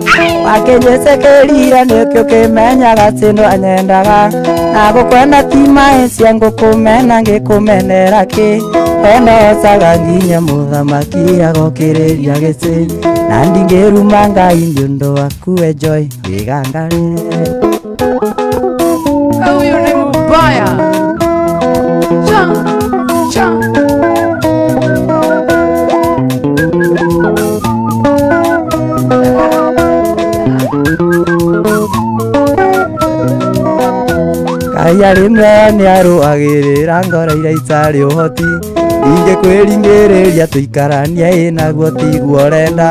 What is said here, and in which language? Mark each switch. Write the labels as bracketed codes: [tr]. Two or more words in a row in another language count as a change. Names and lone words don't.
[ki] Wakĩnjĩcĩkĩrire nĩkĩo kĩmenyaga atĩ ndwanyendaga. Na gũkwenda ti maĩ cia ngũkũmena ngĩkũmenera kĩ. Wendo ũcaga nginya mũthamaki agokĩrĩria gĩtĩ. Na ndingĩruma Ngai nĩ ũndũ waku we Joy wĩgangare. [sw] Huyu ni mbaya. Cha cha. [ki] Ngai arĩmwe nĩarũagĩrĩra ngoro iria itarĩ ũhoti. Ingĩkwĩringĩrĩria tũikarania naguo tiguo ũrenda.